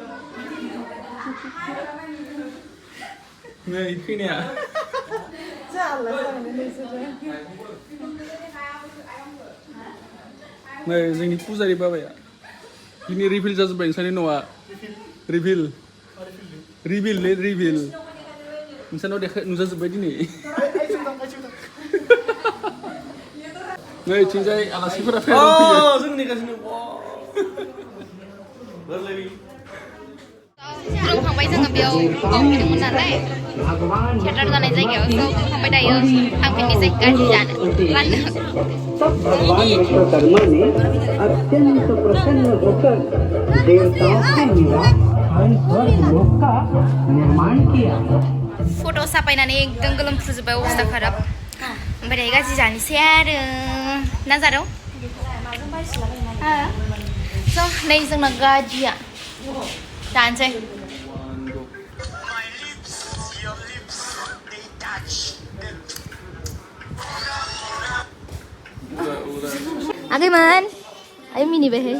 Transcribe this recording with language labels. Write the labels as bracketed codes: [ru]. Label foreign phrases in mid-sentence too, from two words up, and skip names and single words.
[brx] नै फैनाया नै जोंनि पुजारि बाबाया दिनै रिभिल जाजोब्बाय नोंसानि न'आ रिभिल नोंसानाव नुजाजोब्बाय दिनै नै थिंजाय आलासिफोरा फैयो जोंनि गासिनो थांबाय जोङो बेयाव फैदोंमोन नालाय थियेटार जानाय जायगायाव ज' थांबाय दायो थांफिननोसै गाज्रि जानो लानो. [hi] भगवान विश्वकर्मा ने अत्यंत प्रसन्न होकर देवताओं के निवास स्थान स्वर्ग लोक का निर्माण किया. [brx] फट' साफायनानै एकदम गोलोमफ्रुजोब्बाय अबस्था खाराब. ओमफ्राय दायो गाज्रि जानोसै आरो ना जारौ? स' नै जोंना गाज्रिया जानोसै. आगैमोन आय मिनिबाय हे.